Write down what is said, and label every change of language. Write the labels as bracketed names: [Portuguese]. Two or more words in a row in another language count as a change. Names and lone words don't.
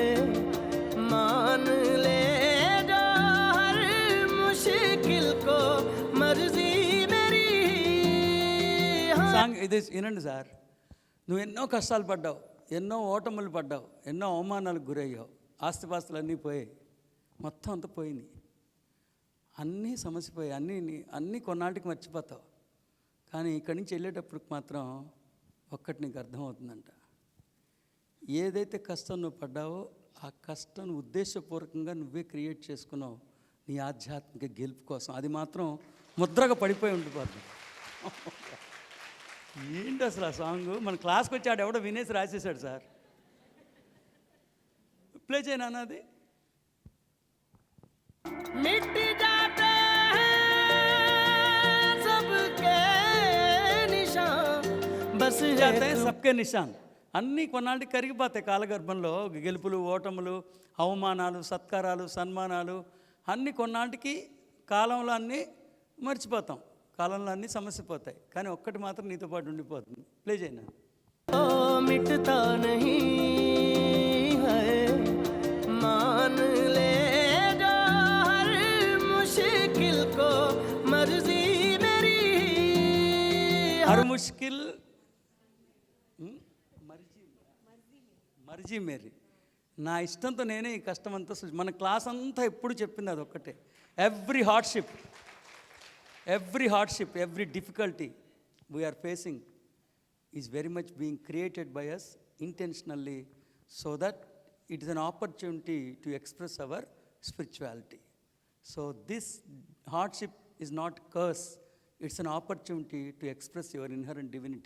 [Hindi] मान ले जो हर मुश्किल को मर्जी मेरी है। [Telugu] సాంగ్ ఇది వినండి సార్. నువ్వు ఎన్నో కష్టాలు పడ్డావు, ఎన్నో ఓటములు పడ్డావు, ఎన్నో అవమానాలకు గురయ్యావు, ఆస్తిపాస్తులు అన్నీ పోయాయి, మొత్తం అంతా పోయింది, అన్నీ సమసిపోయాయి, అన్నీ కొన్నాటికి మర్చిపోతావు. కానీ ఇక్కడి నుంచి వెళ్ళేటప్పుడు మాత్రం ఒక్కటి నీకు అర్థమవుతుందంట. ఏదైతే కష్టం నువ్వు పడ్డావో ఆ కష్టం ఉద్దేశపూర్వకంగా నువ్వే క్రియేట్ చేసుకున్నావు నీ ఆధ్యాత్మిక గెలుపు కోసం. అది మాత్రం ముద్రగా పడిపోయి ఉండిపోతుంది. ఏంటి అసలు ఆ సాంగ్? మన క్లాస్కి వచ్చాడు ఎవడో వినేసి రాసేసాడు సార్. ప్లే చేయనా అది? [Hindi] मिट जाते हैं सबके निशान, बस जाते हैं सबके निशान. [Telugu] అన్నీ కొన్నాళ్ళకి కరిగిపోతాయి కాలగర్భంలో. గెలుపులు, ఓటములు, అవమానాలు, సత్కారాలు, సన్మానాలు అన్నీ కొన్నాళ్ళకి కాలంలో అన్నీ మర్చిపోతాం, కాలంలో అన్నీ సమస్యపోతాయి. కానీ ఒక్కటి మాత్రం నీతో పాటు ఉండిపోతుంది. ప్లే చేయనా? [Hindi] मिटता नहीं है, मान ले जो हर मुश्किल को मर्जी मेरी है। हर मुश्किल मर्जी मेरी. [Telugu] నా ఇష్టంతో నేనే ఈ కష్టం అంతా మన క్లాస్ అంతా ఎప్పుడు చెప్పింది అది ఒక్కటే. [English] Every hardship, every difficulty we are facing is very much being created by us intentionally, so that it is an opportunity to express our spirituality. So this hardship is not curse, it's an opportunity to express your inherent divinity.